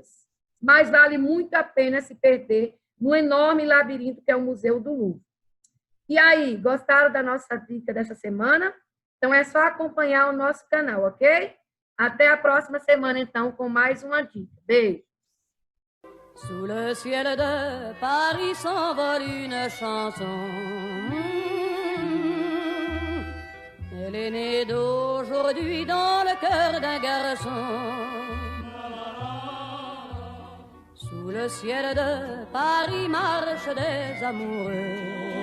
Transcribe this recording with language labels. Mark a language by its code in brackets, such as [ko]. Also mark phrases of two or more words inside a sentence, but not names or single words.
[pt] Mas vale muito a pena se perder no enorme labirinto que é o Museu do Louvre. E aí, gostaram da nossa dica dessa semana? Então é só acompanhar o nosso canal, ok? Até a próxima semana, então, com mais uma dica. Beijo! [fr] Sous le ciel de Paris s'envole une chanson. Elle est née d'aujourd'hui dans le cœur d'un garçon. Sous le ciel de Paris marchent des amoureux.